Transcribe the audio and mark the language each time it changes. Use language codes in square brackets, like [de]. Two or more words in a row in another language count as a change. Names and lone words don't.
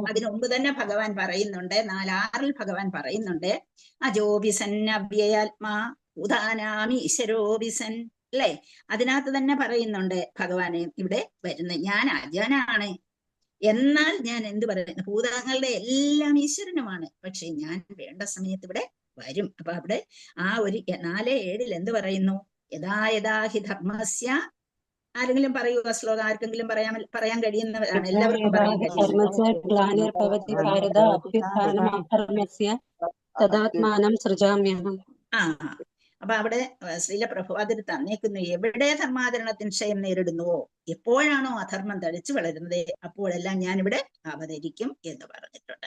[ml] അതിനു മുമ്പ് തന്നെ ഭഗവാൻ പറയുന്നുണ്ട്, 4-6 ഭഗവാൻ പറയുന്നുണ്ട്, [sa] അജോബിസൻ അവ്യയാത്മാ ഭൂതാനാമി ഈശ്വരോബിസൻ, [ml] അല്ലെ? അതിനകത്ത് തന്നെ പറയുന്നുണ്ട് ഭഗവാന് ഇവിടെ വരുന്നത്, ഞാൻ അജനാണ്, എന്നാൽ ഞാൻ എന്ത് പറയുന്നു, ഭൂതങ്ങളുടെ എല്ലാം ഈശ്വരനുമാണ്, പക്ഷെ ഞാൻ വേണ്ട സമയത്ത് ഇവിടെ വരും. അപ്പൊ അവിടെ ആ ഒരു 4-7 എന്ത് പറയുന്നു? [sa] യഥാ യഥാ ഹി ധർമ്മസ്യ. [ml] ആരെങ്കിലും പറയൂ ആ ശ്ലോകം? ആർക്കെങ്കിലും പറയാൻ കഴിയുന്നവരാണ്? എല്ലാവർക്കും പറയാൻ കഴിയും. അപ്പൊ അവിടെ ശ്രീല പ്രഭുപാദർ തന്നേക്കുന്നു, എവിടെ ധർമാചരണത്തിന് ക്ഷയം നേരിടുന്നുവോ, എപ്പോഴാണോ അധർമ്മം തടിച്ചു വളരുന്നത്, അപ്പോഴെല്ലാം ഞാനിവിടെ അവതരിക്കും എന്ന് പറഞ്ഞിട്ടുണ്ട്.